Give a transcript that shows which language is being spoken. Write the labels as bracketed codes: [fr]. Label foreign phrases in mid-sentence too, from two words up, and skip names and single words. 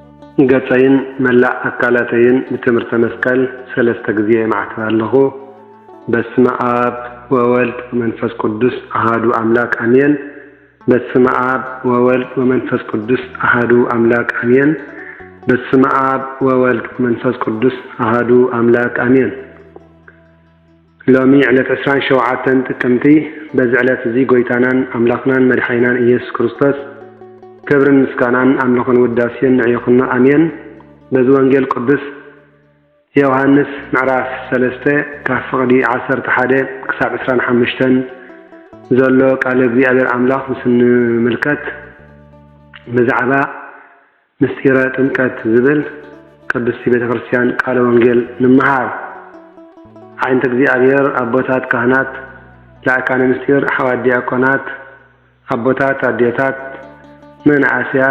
[ti] ገጻይን መላእ አካላተይን በትምህርተ መስቀል ሰለስተ ጊዜ ማዕተብ አለሁ። [gez] በስመ አብ ወወልድ ወመንፈስ ቅዱስ አሐዱ አምላክ አሜን። በስመ አብ ወወልድ ወመንፈስ ቅዱስ አሐዱ አምላክ አሜን። በስመ አብ ወወልድ ወመንፈስ ቅዱስ አሐዱ አምላክ አሜን። [ti] ሎሚ ዕለት 27 ጥቅምቲ በዚ ዕለት እዚ ጎይታናን አምላክናን መድኃኒናን ኢየሱስ ክርስቶስ ክብርን ምስጋናን አምልኾን ውዳሴን ንዕይኹና አሜን። በዚ ወንጌል ቅዱስ ዮሐንስ ምዕራፍ 3 ካብ ፍቕዲ 11 ክሳብ 25 ዘሎ ቃል እግዚአብሔር አምላክ ምስ ንምልከት ብዛዕባ ምስጢረ ጥምቀት ዝብል ቅድስቲ ቤተክርስቲያን ቃለ ወንጌል ንምሃር። ዓይንተ እግዚአብሔር አቦታት ካህናት ላዕካነ ምስጢር አሕዋት ዲያቆናት አቦታት አዴታት መንአስያት